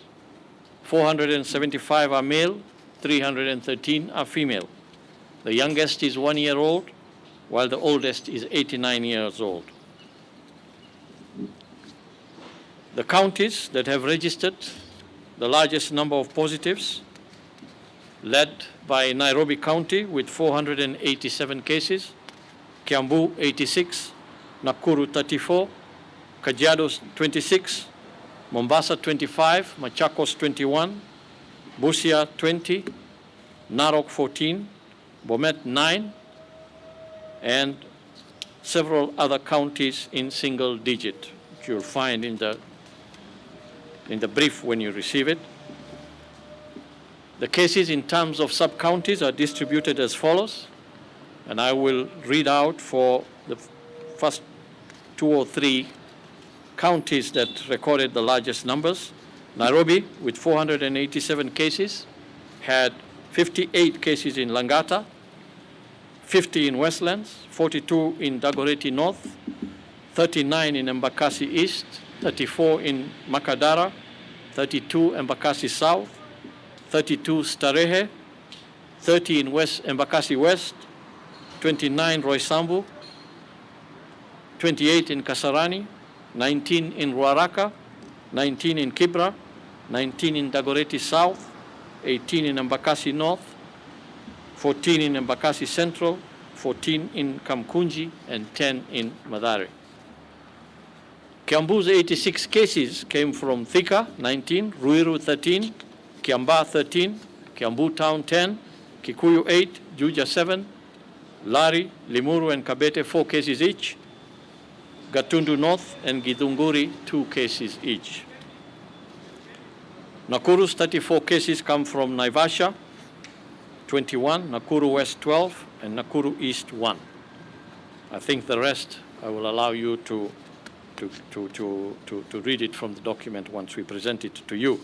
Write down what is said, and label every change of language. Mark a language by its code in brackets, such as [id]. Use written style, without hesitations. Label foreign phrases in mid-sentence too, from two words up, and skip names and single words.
[en] 475 are male, 313 are female. The youngest is 1 year old, while the oldest is 89 years old. The counties that have registered the largest number of positives, led by Nairobi County with 487 cases, Kiambu 86, Nakuru 34, Kajiado 26, Mombasa 25, Machakos 21, Busia 20, Narok 14, Bomet 9, and several other counties in single digit, which you'll find in the brief when you receive it. The cases in terms of sub-counties are distributed as follows, and I will read out for the first 2 or 3 counties that recorded the largest numbers. Nairobi, with 487 cases, had 58 cases in Langata, 50 in Westlands, 42 in Dagoretti North, 39 in Embakasi East, 34 in Makadara, 32 Embakasi South, 32 Starehe, 30 in West Embakasi West, 29 Roysambu, 28 in Kasarani, 19 in Ruaraka, 19 in Kibra, 19 in Dagoretti South, 18 in Embakasi North, 14 in Embakasi Central, 14 in Kamkunji, and 10 in Mathare. Kiambu's 86 cases came from Thika, 19, Ruiru 13, Kiambaa 13, Kiambu Town 10, Kikuyu 8, Juja 7, Lari, Limuru, and Kabete 4 cases each, Gatundu North and Githunguri 2 cases each. Nakuru's 34 cases come from Naivasha, 21, Nakuru West 12, and Nakuru East 1. I think the rest I will allow you to read it from the document once we present it to you.